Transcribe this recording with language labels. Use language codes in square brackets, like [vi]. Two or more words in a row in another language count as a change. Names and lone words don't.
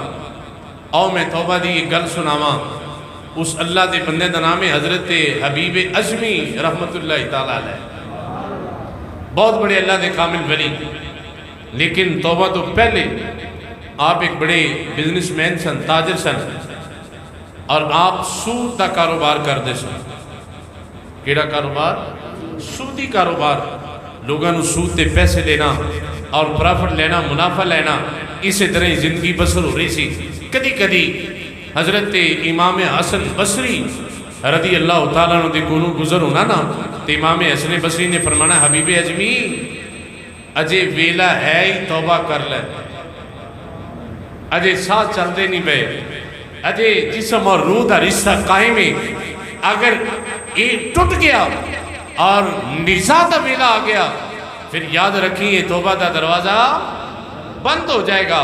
[pa] او میں توبہ دی ایک گل سناواں، اس اللہ دے بندے دا نام ہے حضرت حبیب عجمی [ar] رحمت اللہ تعالیٰ علیہ، [pa] بہت بڑے اللہ دے کامل ولی، لیکن توبہ تو پہلے آپ ایک بڑے بزنس مین سن، تاجر سن، اور آپ سود دا کاروبار کردے سن۔ کیڑا کاروبار؟ سودی کاروبار، لوگاں نو سود تے پیسے لینا اور پرافٹ لینا، منافع لینا، اسی طرح زندگی بسر ہو رہی سی۔ کدی کدی حضرت امام حسن بصری [ar] رضی اللہ تعالیٰ عنہ [pa] دے کولوں گزر ہونا نا، تو امام حسن بصری نے فرمانا حبیب عجمی اجے ویلا ہے ہی توبہ کر لے، اجے ساتھ چل دے نہیں بے، اجے جسم اور روح دا رشتہ قائم ہے، [ur] اگر یہ ٹوٹ گیا [pa] اور نساء دا ویلا آ گیا [ur] پھر یاد رکھیے [pa] توبہ دا دروازہ [ur] بند ہو جائے گا۔